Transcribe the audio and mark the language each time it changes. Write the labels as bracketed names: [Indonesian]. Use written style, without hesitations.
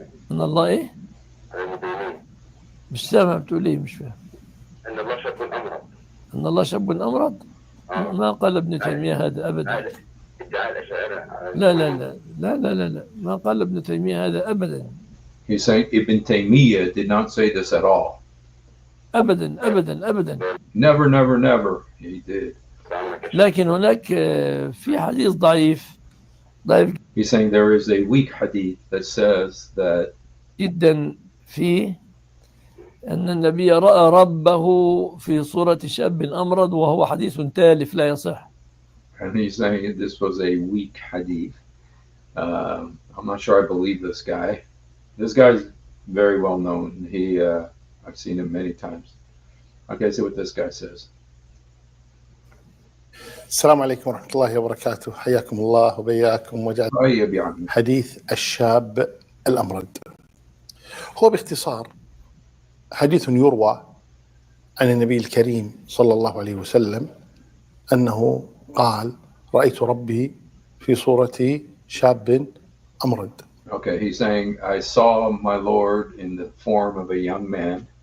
[Arabic] أن الله إيه؟ مش سامع بتقول إيه؟ مش فاهم. أن الله شاب أمرض. أن الله شاب أمرض؟ ما قال ابن تيمية هذا أبدا. ادعاء الأشاعرة. لا ما قال ابن تيمية هذا أبدا. [English] He's saying Ibn Taymiyyah did not say this at all. [Arabic] أبدا. [English] Never he did. [Arabic] لكن هناك في حديث ضعيف. [English] He's saying there is a weak hadith that says that [Arabic] جدا فيه أن النبي رأى ربه في صورة شاب أمرض وهو حديث تالف لا يصح. [English] And he's saying this was a weak hadith. I'm not sure I believe this guy. This guy's very well known. I've seen him many times. Okay, see what this guy says. [Arabic] السلام عليكم ورحمة الله وبركاته. حياكم الله وبياكم وجعل حديث الشاب الأمرد. هو باختصار حديث يروى عن النبي الكريم صلى الله عليه وسلم أنه قال: رأيت ربي في صورة شاب أمرد. [English] Okay, he's saying, I saw my Lord in the form of a young man.